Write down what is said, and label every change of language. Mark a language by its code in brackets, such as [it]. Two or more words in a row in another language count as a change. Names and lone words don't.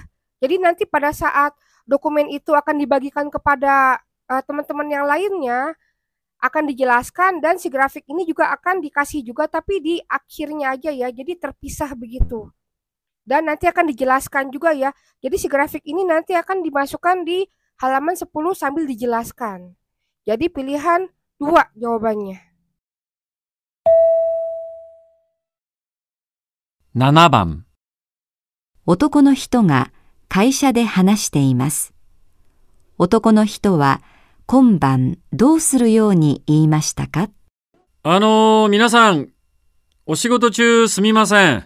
[id] Jadi nanti pada saat dokumen itu akan dibagikan kepada teman-teman yang lainnya, akan dijelaskan dan si grafik ini juga akan dikasih juga tapi di akhirnya aja ya, jadi terpisah begitu. Dan nanti akan dijelaskan juga ya, jadi si grafik ini nanti akan dimasukkan di halaman 10 sambil dijelaskan. Jadi pilihan 2 jawabannya. [ja] 7 番。男の人が会社で話しています。男の人は今晩どうするように言いましたか？皆さん、お仕事中すみません。